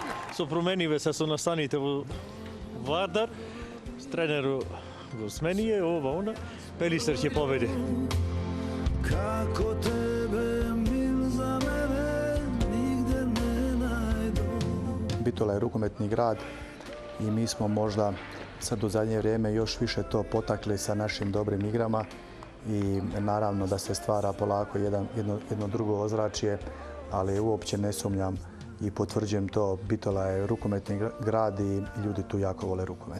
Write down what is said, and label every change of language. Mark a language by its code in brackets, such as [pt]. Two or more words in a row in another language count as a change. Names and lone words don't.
[mk] Да, со промениве се со настаните во Вардар, с тренерот го смени ова, она, Пелистер ќе победи. Како тебе мил за мене нигде не најдо. [hr] Bitola je rukometni grad i mi smo možda sad u zadnje vrijeme još više to potakli sa našim dobrim igrama i naravno da se stvara polako jedno drugo ozračje, ali uopće ne sumnjam i potvrđujem to, Bitola je rukometni grad i ljudi tu jako vole rukomet.